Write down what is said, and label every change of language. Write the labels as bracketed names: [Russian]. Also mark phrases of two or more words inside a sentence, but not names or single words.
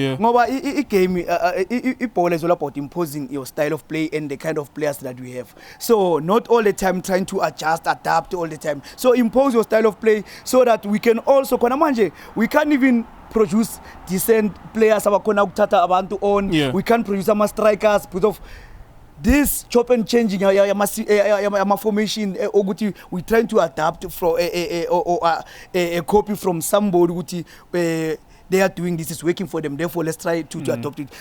[English] Yeah. It ball is all about imposing your style of play and the kind of players that we have. So not all the time trying to adjust, adapt all the time. So impose your style of play so that we can also we can't even produce decent players [Zulu] abakhona ukuthatha abantu [English] on. We can't produce ama strikers because of this chop and changing ama formation ukuthi we trying to adapt from a copy from somebody ukuthi they are doing this, is working for them, therefore let's try to adopt it.